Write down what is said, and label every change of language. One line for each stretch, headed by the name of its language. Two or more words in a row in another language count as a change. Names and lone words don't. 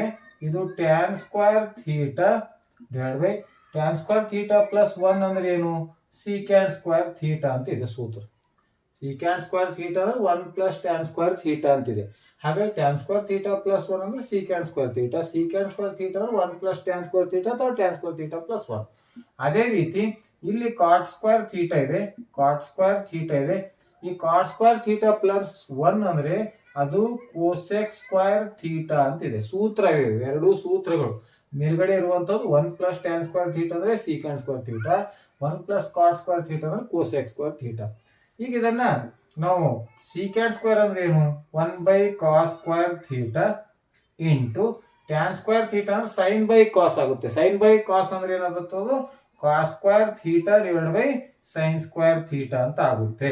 Kannada: ಇದು
English: tan square theta divide by tan square theta plus 1
Kannada: ಅಂದ್ರೆ ಏನು
English: secant square theta
Kannada: ಅಂತ ಇದೆ ಸೂತ್ರ.
English: secant square theta
Kannada: ಅಂದ್ರೆ
English: 1 + tan square theta
Kannada: ಅಂತಿದೆ. ಹಾಗಾಗಿ
English: tan square theta plus 1
Kannada: ಅಂದ್ರೆ
English: secant square theta. secant square theta
Kannada: ಅಂದ್ರೆ
English: 1 + tan square theta
Kannada: ಅಥವಾ
English: tan square theta plus 1.
Kannada: ಅದೇ ರೀತಿ ಇಲ್ಲಿ
English: cot square theta
Kannada: ಇದೆ,
English: cot square theta
Kannada: ಇದೆ. ಈ
English: cot square theta plus 1
Kannada: ಅಂದ್ರೆ ಅದು
English: cosec square theta
Kannada: ಅಂತಿದೆ. ಸೂತ್ರ ಇವೆ, ಎರಡು ಸೂತ್ರಗಳು. ಮೇಲ್ಗಡೆ ಇರುವಂತದ್ದು
English: 1 + tan square theta
Kannada: ಅಂದ್ರೆ
English: secant square theta, 1 + cot square theta
Kannada: ಅಂದ್ರೆ
English: cosec square theta.
Kannada: ಈಗ ಇದನ್ನ ನಾವು
English: secant square
Kannada: ಅಂದ್ರೆ ಏನು
English: 1/cos square theta into tan square theta
Kannada: ಅಂದ್ರೆ sin/cos ಆಗುತ್ತೆ. sin/cos ಅಂದ್ರೆ ಏನಾಗುತ್ತದು
English: cos square theta divide by sin square theta
Kannada: ಅಂತ ಆಗುತ್ತೆ.